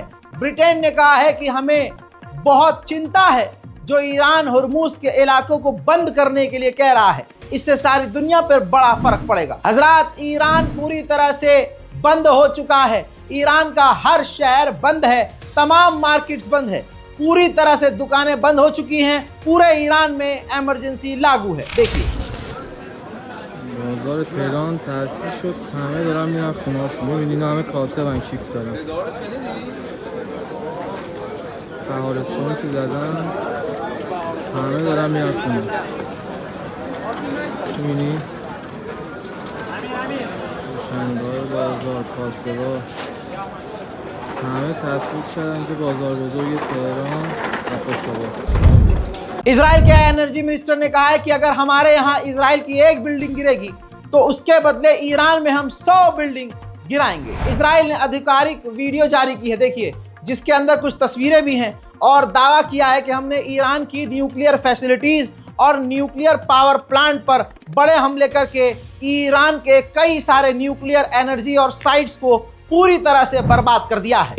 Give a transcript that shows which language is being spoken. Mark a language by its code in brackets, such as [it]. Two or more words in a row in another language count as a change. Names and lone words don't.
[hi] ब्रिटेन ने कहा है कि हमें बहुत चिंता है जो ईरान हुर्मुज के इलाकों को बंद करने के लिए कह रहा है। इससे सारी दुनिया पर बड़ा फर्क पड़ेगा। हजरात, ईरान पूरी तरह से बंद हो चुका है। ईरान का हर शहर बंद है, तमाम मार्केट्स बंद है, पूरी तरह से दुकानें बंद हो चुकी हैं। पूरे ईरान में इमरजेंसी लागू है। देखिए, [fa] بازار تهران تعطیل شد، همه دارن میرن خونه‌هاشون. می‌بینین همه کاسه و کیف دارن. بهارستان که زدن همه دارن میرن خونه. می‌بینی روشنگاه بازار، کاسه‌ها همه تعطیل کردن که بازار بزرگ تهران و قصه‌ها. [hi] इजराइल के [en] energy minister [hi] ने कहा है कि अगर हमारे यहाँ इजराइल की एक बिल्डिंग गिरेगी तो उसके बदले ईरान में हम 100 बिल्डिंग गिराएंगे। इजराइल ने आधिकारिक वीडियो जारी की है, देखिए, जिसके अंदर कुछ तस्वीरें भी हैं और दावा किया है कि हमने ईरान की [en] nuclear facilities [hi] और [en] nuclear power plant [hi] पर बड़े हमले करके ईरान के कई सारे [en] nuclear energy [hi] और साइट्स को पूरी तरह से बर्बाद कर दिया है।